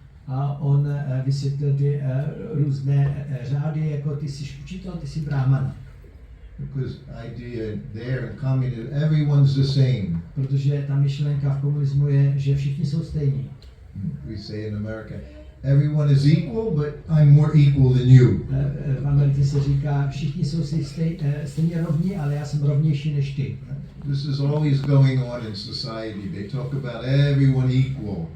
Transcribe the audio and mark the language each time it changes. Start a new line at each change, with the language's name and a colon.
Czech: A on vysvětlil ty různé řády, jako ty jsi učitel, ty jsi brahmana.
English: Because idea there in communism, everyone's the same.
Czech: Protože ta myšlenka v komunismu je, že všichni jsou stejní.
English: We say in America, everyone is equal, but I'm more equal than you.
Czech: V Americe se říká, všichni jsou si stejně rovní, ale já jsem rovnější než ty.
English: This is always going on in society. They talk about everyone equal.